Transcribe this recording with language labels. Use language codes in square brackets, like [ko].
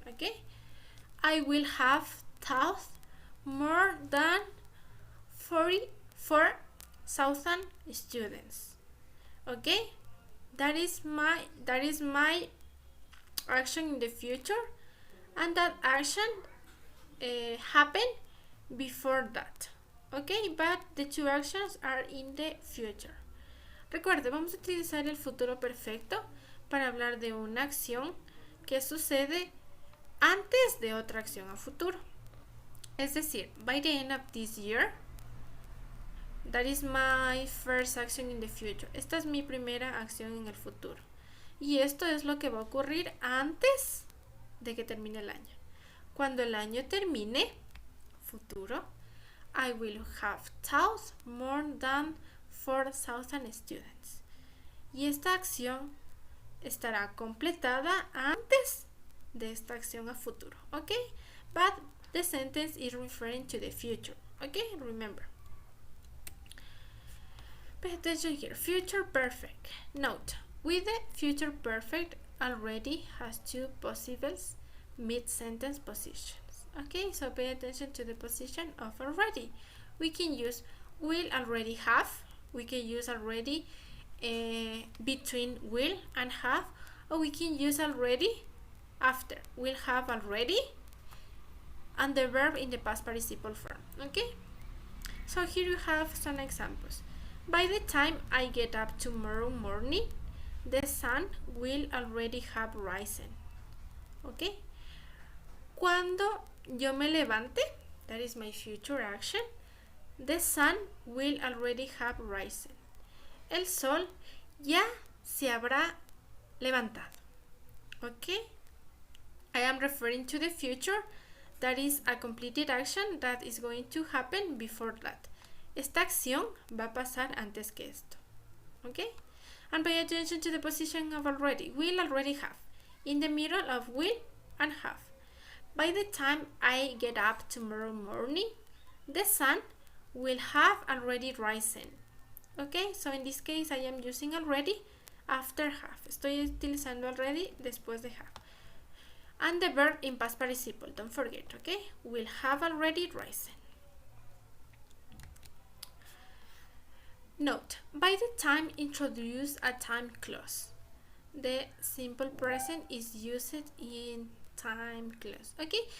[en] Okay, I will have taught more than 44,000 students. Okay, that is my action in the future, and that action happened before that. Okay, but the two actions are in the future. [es] Recuerde, vamos a utilizar el futuro perfecto para hablar de una acción que sucede antes de otra acción a futuro. Es decir, [en] by the end of this year, that is my first action in the future. [es] Esta es mi primera acción en el futuro. Y esto es lo que va a ocurrir antes de que termine el año. Cuando el año termine, futuro, [en] I will have taught more than 4,000 students. [es] Y esta acción estará completada antes de esta acción a futuro. [en] Okay, but the sentence is referring to the future. Okay, remember. Pay attention here. Future perfect. Note, with the future perfect already has two possible mid-sentence positions. Okay, so pay attention to the position of already. We can use will already have. We can use already between will and have, or we can use already after will have already and the verb in the past participle form. Okay? So here you have some examples. By the time I get up tomorrow morning, the sun will already have risen. Okay? [es] Cuando yo me levante, [en] that is my future action, the sun will already have risen. [es] El sol ya se habrá levantado. [en] Okay? I am referring to the future. That is a completed action that is going to happen before that. [es] Esta acción va a pasar antes que esto. [en] Okay? And pay attention to the position of already. Will already have. In the middle of will and have. By the time I get up tomorrow morning, the sun will have already risen. Okay? So in this case I am using already after have. [es] Estoy utilizando already después de have. [en] And the verb in past participle, don't forget, okay? Will have already risen. Note, by the time introduce a time clause. The simple present is used in time clause, okay?